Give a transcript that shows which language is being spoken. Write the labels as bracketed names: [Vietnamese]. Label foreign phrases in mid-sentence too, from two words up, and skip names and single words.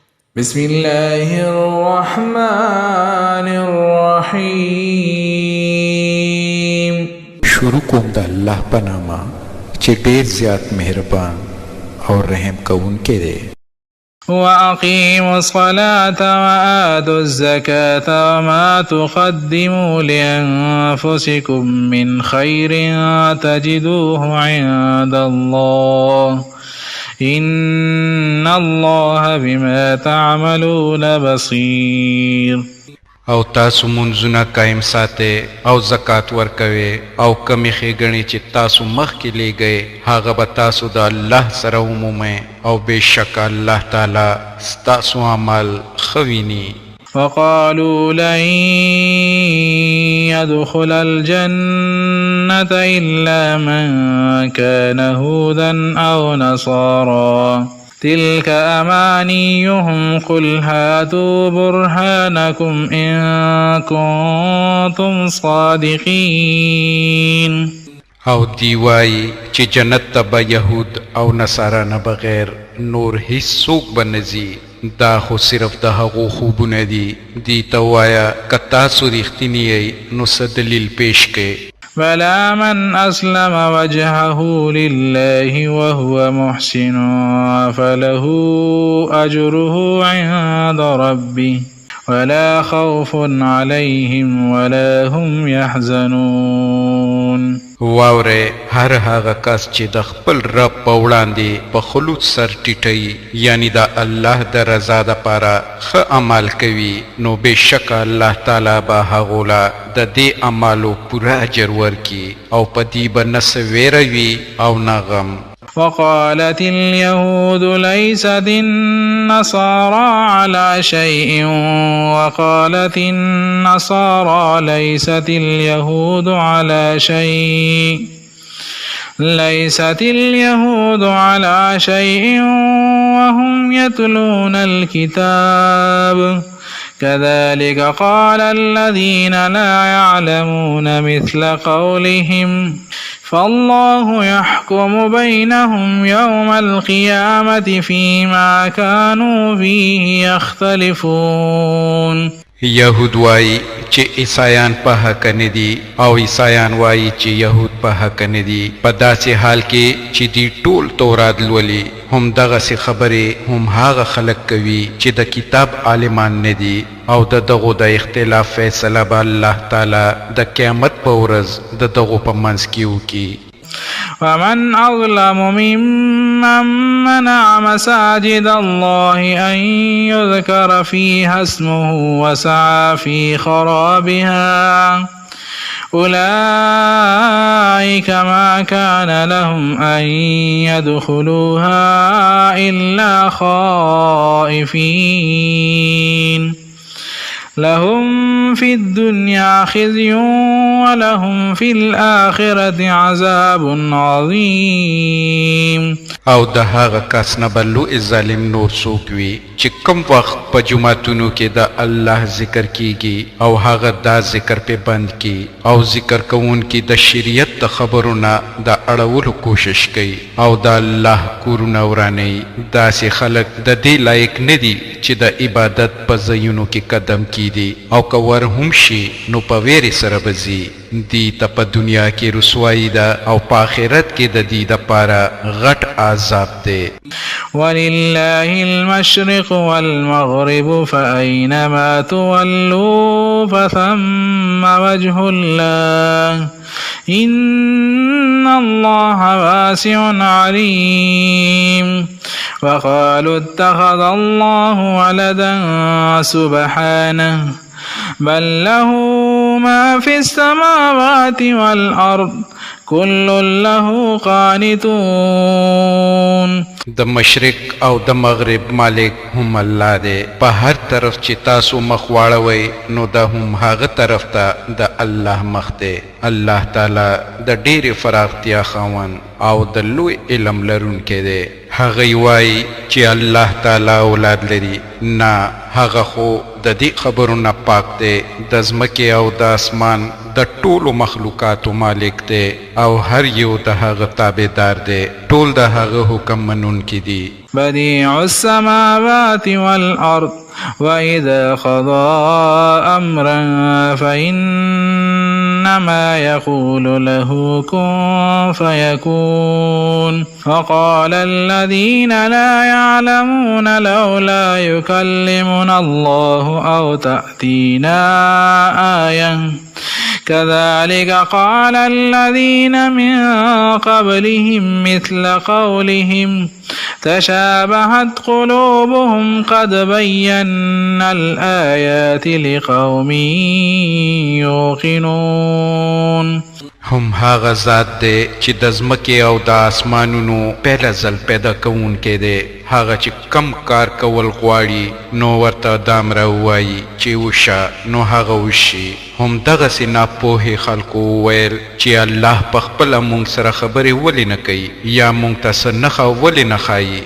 [Arabic] بسم الله الرحمن الرحیم. [Pashto] شروع کوم د الله په نامه چې ډېر زیات مهربان او رحم کوونکی دی. [Arabic] وأقيموا الصلاة وآتوا الزكاة وما تقدموا لأنفسكم من خير تجدوه عند الله إن الله بما تعملون بصير. [Pashto] او تاسو منځونه قائم ساتئ او زکات ورکوئ او کمی ښېګڼې چې تاسو مخکې لیږئ هغه به تاسو د الله سره ومومئ او بېشکه الله تعالی ستاسو عمل ښه ویني. [Arabic] وقالوا لن يدخل الجنة إلا من كان هودا أو نصارى تلك أمانيهم قل هاتوا برهانكم إن كنتم صادقين. [Pashto] او دی وایي چې جنت ته به یهود او نصارا نه بغیر نور هیڅوک به نه ځي، دا خو صرف د هغو خوبونه دي. دی ته ووایه که تاسو رښتیني یئ نو څه دلیل پیش کړئ. [Arabic] بلى من أسلم وجهه لله وهو محسن فله أجره عند ربه ولا خوف عليهم ولا هم يحزنون. [Pashto] واوره هر هغه کس چې د خپل رب په وړاندې په خلوص سر ټیټوي یعنی د الله د رضا دپاره ښه عمل کوي نو بېشکه الله تعالی به هغو له د دې اعمالو پوره اجر ورکړي او په دې به نه څه ویره وي او نه غم. [Arabic] وقالت اليهود ليست النصارى على شيء وقالت النصارى ليست اليهود على شيء وهم يتلون الكتاب كذلك قال الذين لا يعلمون مثل قولهم فالله يحكم بينهم يوم القيامة فيما كانوا فيه يختلفون. [Pashto] یهود وایي چې عیسایان په حق نه دي او عیسایان وایي چې یهود په حق نه دي، په داسې حال کې چې دی ټول تورات لولي. هم دغسې خبرې هم هغه خلک کوي چې د کتاب عالمان نه دي او د دغو د اختلاف فیصله به الله تعالی د قیامت په ورځ د دغو په منځ کې وکړي. [Arabic] ومن أظلم ممن منع مساجد الله أن يذكر فيها اسمه وسعى في خرابها أولئك ما كان لهم أن يدخلوها إلا خائفين لهم في الدنيا خزي ولهم في الآخرة عذاب عظيم. [Pashto] او د هغه کس نه به لوی ظالم نور څوک وي چې کم وخت په جوماتونو کې د الله ذکر کیږي او هغه دا ذکر پې بند کی او ذکر کوونکي د شریعت د خبرو نه د اړولو کوشش کوي او د الله کورونه ورانوي، داسې خلک د دې لایق نه دي چې د عبادت په ځایونو کې قدم کیږدي او که ور هم شي نو په ویرې سره به ځي. دی ته په دنیا کې رسوایی ده او په آخرت کې د دې دپاره غټ عذاب دی. [Arabic] ولله المشرق والمغرب فأينما تولوا فثم وجه الله إن الله واسع عليم. وقالوا اتخذ الله ولدا سبحانه بل له ما في السماوات والأرض كل له قانتون. [Pashto] د مشرق او د مغرب مالک هم الله دی، په هر طرف چې تاسو مخ واړوئ نو د هم هغه طرف ته د الله مخ دی. الله تعالی د ډېرې فراختیا خاوند او د لوی علم لرونکی دی. هغه وای چې الله تعالی اولاد لري. نه، هغه خو د دې خبرو نه پاک دی. د ځمکې او د اسمان د ټولو مخلوقاتو مالک دی او هر یو د هغه تابعدار دی. ټول د هغه حکم منونکي دي. [Arabic] بديع السماوات والأرض وإذا قضى أمرا فإنما يقول له كن فيكون. وقال الذين لا يعلمون لولا يكلمنا الله أو تأتينا آية كذلك قال الذين من قبلهم مثل قولهم تشابهت قلوبهم قد بينا الآيات لقوم يوقنون. [Pashto] هم هغه ذات دی چې د ځمکې او د اسمانونو پهله ځل پیدا کوونکی دی. هغه چې کم کار کول غواړي نو ورته دام راووایي چې وشه نو هغه وشي. هم دغسې ناپوهې خلکو وویل چې الله په خپله موږ سره خبرې ولې نه کوي یا موږ ته څه نښه ولې نه ښایي.